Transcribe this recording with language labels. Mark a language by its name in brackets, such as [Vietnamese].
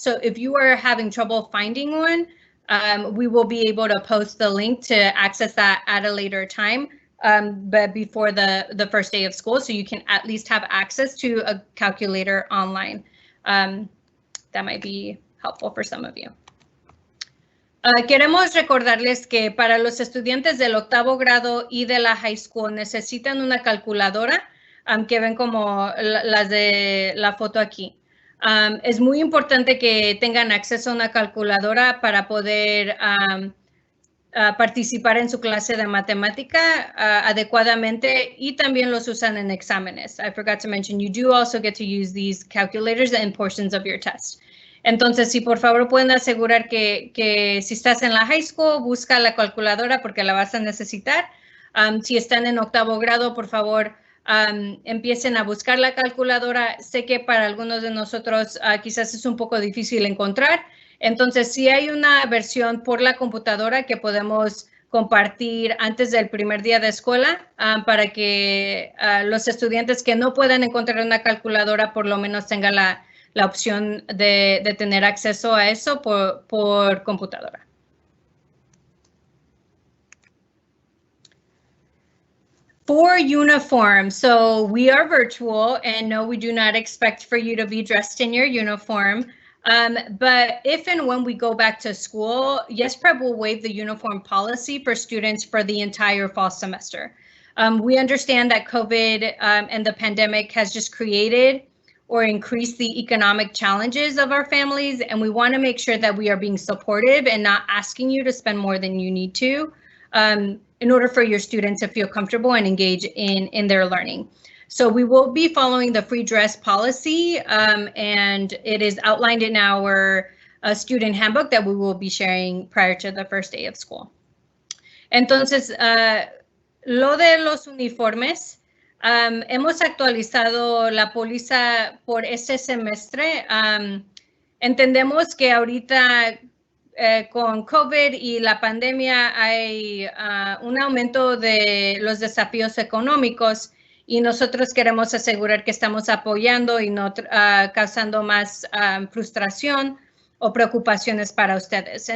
[English] So if you are having trouble finding one, we will be able to post the link to access that at a later time, but before the first day of school, so you can at least have access to a calculator online. That might be helpful for some of you. [Spanish] Queremos recordarles que para los estudiantes del 8º grado y de la high school necesitan una calculadora, que ven como las de la foto aquí. Es muy importante que tengan acceso a una calculadora para poder participar en su clase de matemática adecuadamente, y también los usan en exámenes. [English] I forgot to mention, you do also get to use these calculators in portions of your test. [Spanish] Entonces, si por favor pueden asegurar que si estás en la high school, busca la calculadora porque la vas a necesitar. Si están en 8º grado, por favor, empiecen a buscar la calculadora. Sé que para algunos de nosotros quizás es un poco difícil encontrar. Entonces, sí hay una versión por la computadora que podemos compartir antes del primer día de escuela para que los estudiantes que no puedan encontrar una calculadora por lo menos tengan la opción de tener acceso a eso por computadora. [English] For uniform, so we are virtual, and no, we do not expect for you to be dressed in your uniform. But if and when we go back to school, YesPrep will waive the uniform policy for students for the entire fall semester. We understand that COVID and the pandemic has just created or increased the economic challenges of our families, and we want to make sure that we are being supportive and not asking you to spend more than you need to in order for your students to feel comfortable and engage in their learning. So we will be following the free dress policy, and it is outlined in our student handbook that we will be sharing prior to the first day of school. [Spanish] Entonces, lo de los uniformes, hemos actualizado la póliza por este semestre. Entendemos que ahorita con COVID y la pandemia hay un aumento de los desafíos económicos y nosotros queremos asegurar que estamos apoyando y no causando más frustración o preocupaciones para ustedes.